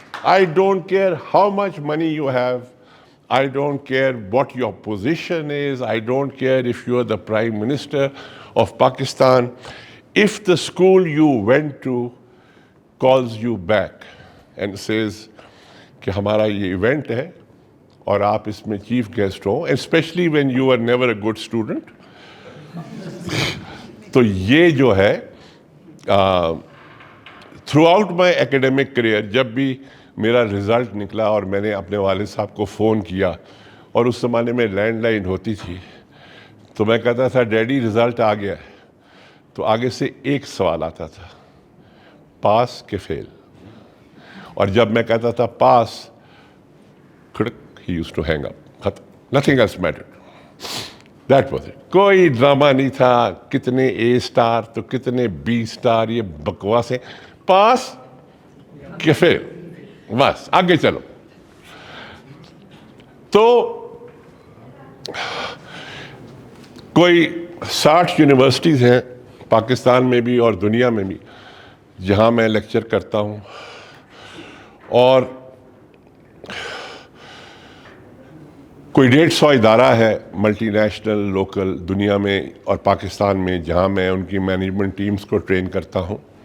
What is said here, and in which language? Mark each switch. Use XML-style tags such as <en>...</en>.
<en>I don't care how much money you have. I don't care what your position is. I don't care if you are the Prime Minister of Pakistan. If the school you went to calls you back and says</en> <ur>کہ ہمارا یہ event ہے اور آپ اس میں chief guest ہو,</ur> <en>especially when you are never a good student,</en> <ur>تو یہ جو ہے</ur> <en>throughout my academic career</en> <ur>جب بھی میرا رزلٹ نکلا اور میں نے اپنے والد صاحب کو فون کیا, اور اس زمانے میں لینڈ لائن ہوتی تھی, تو میں کہتا تھا ڈیڈی رزلٹ آ گیا ہے, تو آگے سے ایک سوال آتا تھا, پاس کہ فیل. اور جب میں کہتا تھا پاس,</ur> <en>he used to hang up,</en> <ur>ختم,</ur> <en>nothing else mattered. That was it.</en> <ur>کوئی ڈرامہ نہیں تھا, کتنے اے اسٹار تو کتنے بی اسٹار, یہ بکواس ہے, پاس کہ فیل, بس آگے چلو. تو کوئی 60 یونیورسٹیز ہیں پاکستان میں بھی اور دنیا میں بھی جہاں میں لیکچر کرتا ہوں, اور کوئی 150 ادارہ ہے ملٹی نیشنل لوکل دنیا میں اور پاکستان میں جہاں میں ان کی مینجمنٹ ٹیمز کو ٹرین کرتا ہوں.</ur>